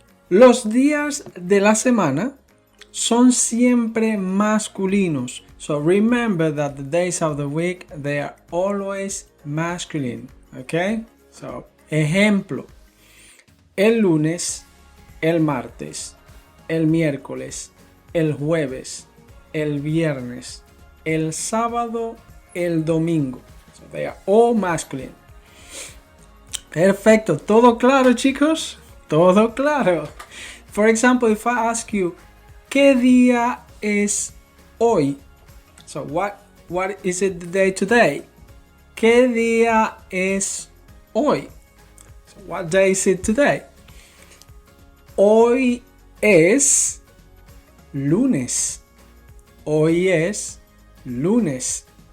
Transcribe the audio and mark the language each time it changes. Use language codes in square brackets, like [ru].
[es] Los días de la semana son siempre masculinos. [en] So remember that the days of the week, they are always masculine. Okay? [es] So, ejemplo: el lunes, el martes, el miércoles, el jueves, el viernes, el sábado, el domingo. [en] So they are all masculine. [es] Perfecto. ¿Todo claro, chicos? Todo claro. [en] For example, if I ask you, [es] ¿qué día es hoy? [en] So what is it the day today? [es] ¿Qué día es hoy? [en] So what day is it today? [es] Hoy es lunes. Hoy es lunes.